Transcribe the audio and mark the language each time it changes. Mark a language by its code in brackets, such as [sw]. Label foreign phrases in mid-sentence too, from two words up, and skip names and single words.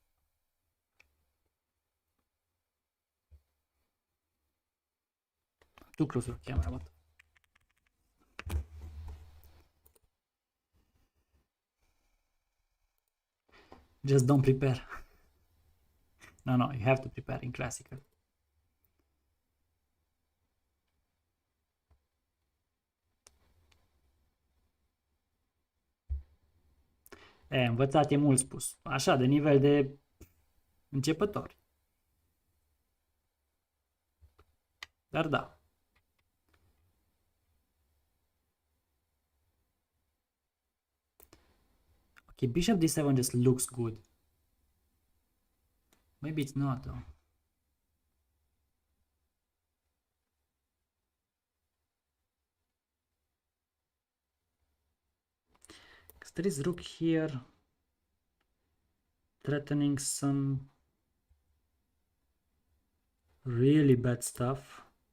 [en] Too close to the camera, what? Just don't prepare. No, you have to prepare in classical. [ro] Învățat e mult spus. Așa, de nivel de începători. Dar da. [en] Okay, bishop d7 just looks good. Maybe it's not though. Because there is rook here, threatening some really bad stuff.